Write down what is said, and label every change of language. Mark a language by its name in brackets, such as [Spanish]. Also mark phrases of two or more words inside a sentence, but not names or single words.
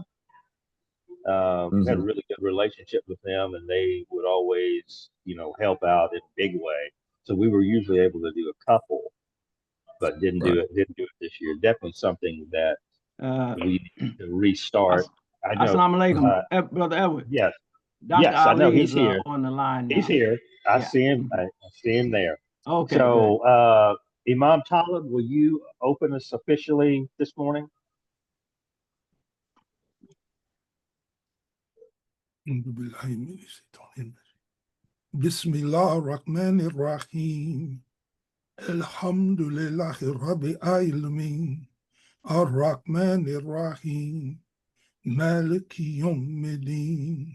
[English] We had a really good relationship with them, and they would always, help out in a big way. So we were usually able to do a couple, but didn't do it this year. Definitely something that we need to restart. I know. [Arabic] السلام عليكم, [English] Brother Edward. Yes. Dr. Yes, Ali I know he's is, here. On the line now. He's here. I see him. I see him there. Okay. So, Imam Taalib, will you open us officially this morning? [Arabic] بسم الله الرحمن الرحيم. الحمد لله رب العالمين. الرحمن الرحيم. مالك يوم الدين.